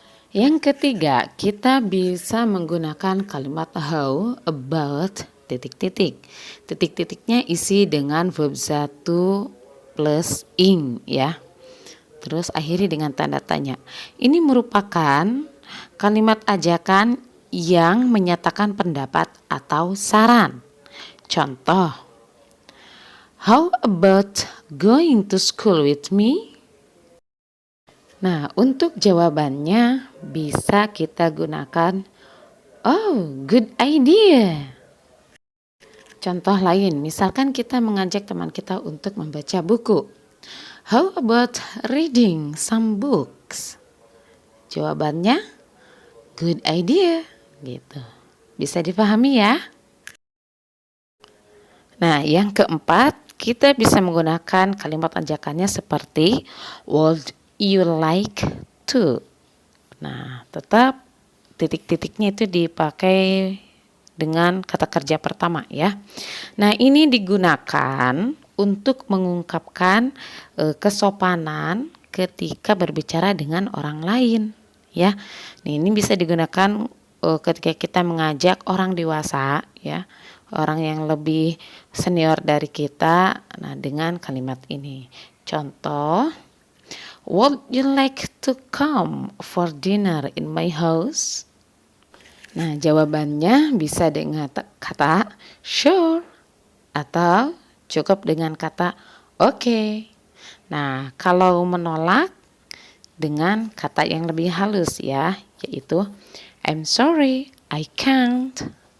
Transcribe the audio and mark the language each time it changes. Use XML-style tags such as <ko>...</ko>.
<id>Yang ketiga, kita bisa menggunakan kalimat</id> <en>how about</en> <id>titik-titik. Titik-titiknya isi dengan verb 1 plus ing ya. terus akhiri dengan tanda tanya. Ini merupakan kalimat ajakan yang menyatakan pendapat atau saran.</id> <en>Contoh, how about going to school with me?</en> <id>Nah, untuk jawabannya bisa kita gunakan,</id> <en>oh, good idea.</en> <id>Contoh lain, misalkan kita mengajak teman kita untuk membaca buku.</id> <en>How about reading some books?</en> <id>Jawabannya,</id> <en>good idea.</en> <id>Gitu. Bisa dipahami ya? Nah, yang keempat, kita bisa menggunakan kalimat ajakannya seperti</id> <en>would you like to.</en> <id>Nah, tetap titik-titiknya itu dipakai dengan kata kerja pertama ya. Nah, ini digunakan untuk mengungkapkan kesopanan ketika berbicara dengan orang lain ya. Nah, ini bisa digunakan ketika kita mengajak orang dewasa ya, orang yang lebih senior dari kita. Nah, dengan kalimat ini.</id> <en>Contoh, would you like to come for dinner in my house?</en> <id>Nah, jawabannya bisa dengan kata sure atau cukup dengan kata oke. Nah, kalau menolak dengan kata yang lebih halus ya, yaitu</id> <en>I'm sorry, I can't.</en>